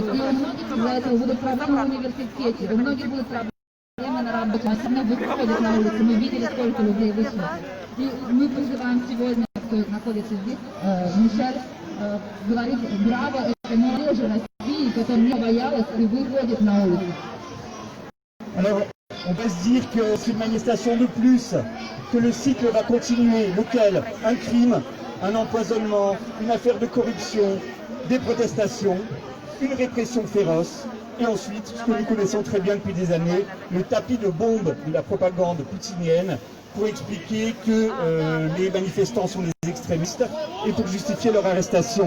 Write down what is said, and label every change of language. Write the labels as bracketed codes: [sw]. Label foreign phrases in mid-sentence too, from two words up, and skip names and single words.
[ru] И у многих из-за этого будут проблемы в университете, у многих будут проблемы на работе. Они все равно выходят на улицу. Мы видели, сколько людей вышло. И мы призываем сегодня, кто находится здесь, Мишель, говорит браво, это молодежи России, которая не боялась и выходит на улицу. [fr] Alors, on va se dire que c'est une manifestation de plus, que le cycle va continuer, lequel? Un crime, un empoisonnement, une affaire de corruption, des protestations, une répression féroce, et ensuite, ce que nous connaissons très bien depuis des années, le tapis de bombe de la propagande poutinienne pour expliquer que les manifestants sont des extrémistes et pour justifier leur arrestation.